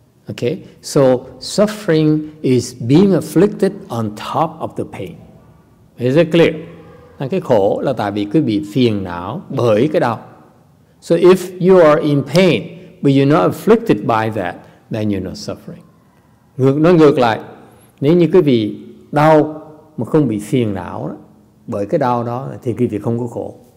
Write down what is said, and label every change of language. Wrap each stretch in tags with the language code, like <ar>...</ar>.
<en>Okay, so suffering is being afflicted on top of the pain. Is it clear?</en> <vi>Cái khổ là tại vì cái bị phiền não bởi cái đau.</vi> <en>So if you are in pain, but you're not afflicted by that, then you're not suffering.</en> <vi>Nó ngược lại, nếu như cái vị đau mà không bị phiền não đó, bởi cái đau đó thì cái vị không có khổ.</vi>